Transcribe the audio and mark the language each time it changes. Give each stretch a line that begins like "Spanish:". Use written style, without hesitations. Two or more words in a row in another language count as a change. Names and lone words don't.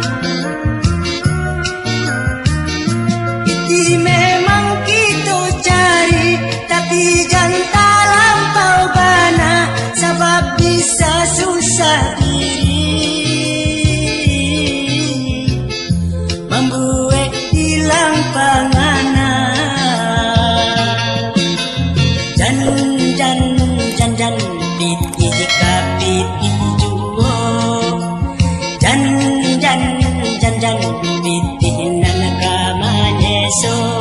Indonesian: Itu memang kita cari tapi jangan terlampau banyak sebab bisa susah diri membuat hilang panganan
Minangkabau: dan piti ka piti juo dan piti nan kamanyeso